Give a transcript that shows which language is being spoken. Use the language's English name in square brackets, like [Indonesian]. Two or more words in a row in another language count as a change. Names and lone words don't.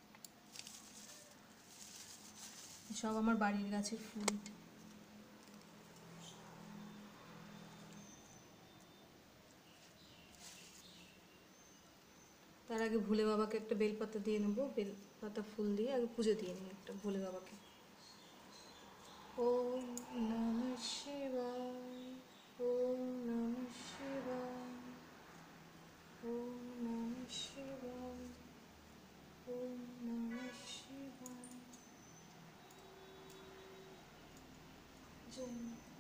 [Bangla] সব আমার বাড়ির গাছের ফুল। তার আগে ভোলে বাবাকে একটা বেলপাতা দিয়ে নেবো, বেলপাতা ফুল দিয়ে আগে পুজো দিয়ে নিই একটা ভোলে বাবাকে। [Sanskrit] ওম নমঃ শিবায়, ওম নমঃ শিবায়, ওম নমঃ শিবায়, ওম নমঃ শিবায়। [Bangla] জয় মা।